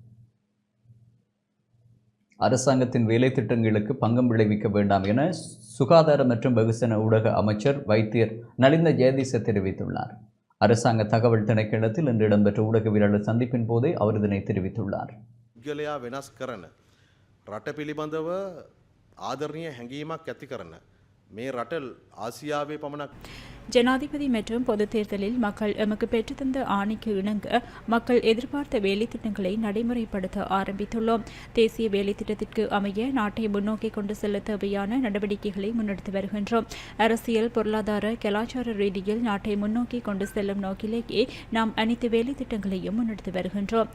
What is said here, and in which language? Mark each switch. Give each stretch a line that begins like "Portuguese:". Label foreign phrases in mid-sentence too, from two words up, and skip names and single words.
Tamil: அரசாங்கத்தின் வேலை திட்டங்களுக்கு பங்கம் விளைவிக்க வேண்டாம் என சுகாதார மற்றும் வெகுசன ஊடக அமைச்சர் வைத்தியர் நலிந்த ஜெயதிச தெரிவித்துள்ளார். அரசாங்க தகவல் திணைக்களத்தில் இன்று இடம்பெற்ற ஊடகவியலாளர் சந்திப்பின் போதே அவர் இதனை தெரிவித்துள்ளார்.
Sinhala: රට පිළිබඳව ආදරණීය හැඟීමක් ඇති කරන මේ රට ආසියාවේ පමණක්
Tamil: ஜனாதிபதி மற்றும் பொது தேர்தலில் மக்கள் எமக்கு பெற்றுத்தந்த ஆணைக்கு இணங்க மக்கள் எதிர்பார்த்த வேலை திட்டங்களை நடைமுறைப்படுத்த ஆரம்பித்துள்ளோம். தேசிய வேலை திட்டத்திற்கு அமைய நாட்டை முன்னோக்கி கொண்டு செல்ல தேவையான நடவடிக்கைகளை முன்னெடுத்து வருகின்றோம். அரசியல், பொருளாதார, கலாச்சார ரீதியில் நாட்டை முன்னோக்கி கொண்டு செல்லும் நோக்கிலேயே நாம் அனைத்து வேலை திட்டங்களையும் முன்னெடுத்து வருகின்றோம்.